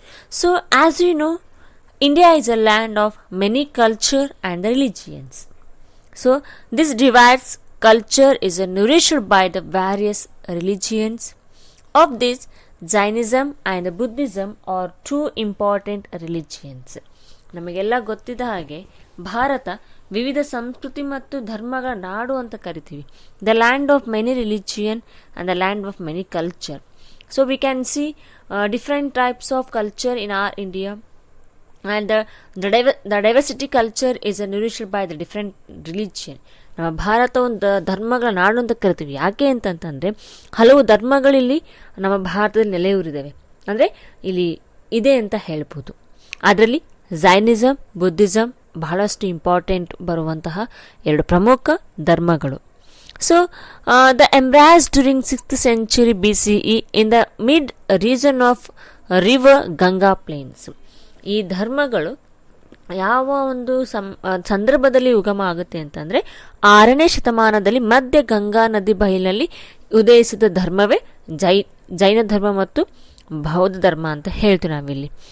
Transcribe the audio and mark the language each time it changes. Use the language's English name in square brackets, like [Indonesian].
[English] So as you know, India is a land of many culture and religions. So this diverse culture is nourished by the various religions. Of this, Jainism and Buddhism are 2 important religions. [Kannada] ನಮಗೆಲ್ಲ ಗೊತ್ತಿದ್ದ ಹಾಗೆ ಭಾರತ ವಿವಿಧ ಸಂಸ್ಕೃತಿ ಮತ್ತು ಧರ್ಮಗಳ ನಾಡು ಅಂತ ಕರಿತೀವಿ. [English] The land of many religion and the land of many culture. So we can see different types of culture in our India, and the diversity culture is nourished by the different religion. [Kannada] ನಮ್ಮ ಭಾರತ ಒಂದು ಧರ್ಮಗಳ ನಾಡು ಅಂತ ಕರಿತೀವಿ. ಯಾಕೆ ಅಂತಂತಂದರೆ ಹಲವು ಧರ್ಮಗಳಿಲ್ಲಿ ನಮ್ಮ ಭಾರತದಲ್ಲಿ ನೆಲೆಯೂರಿದ್ದಾವೆ, ಅಂದರೆ ಇಲ್ಲಿ ಇದೆ ಅಂತ ಹೇಳ್ಬೋದು. ಅದರಲ್ಲಿ ಜೈನಿಸಮ್, ಬುದ್ಧಿಸಮ್ ಬಹಳಷ್ಟು ಇಂಪಾರ್ಟೆಂಟ್ ಬರುವಂತಹ 2 ಪ್ರಮುಖ ಧರ್ಮಗಳು. [English] So, the embraced during 6th century BCE in the mid region of river Ganga plains. [Kannada] ಈ ಧರ್ಮಗಳು ಯಾವ ಒಂದು ಸಂದರ್ಭದಲ್ಲಿ ಉಗಮ ಆಗುತ್ತೆ ಅಂತಂದರೆ 6ನೇ ಶತಮಾನದಲ್ಲಿ ಮಧ್ಯ ಗಂಗಾ ನದಿ ಬಯಲಿನಲ್ಲಿ ಉದಯಿಸಿದ ಧರ್ಮವೇ ಜೈನ ಧರ್ಮ ಮತ್ತು ಬೌದ್ಧ ಧರ್ಮ ಅಂತ ಹೇಳ್ತೀವಿ ನಾವಿಲ್ಲಿ.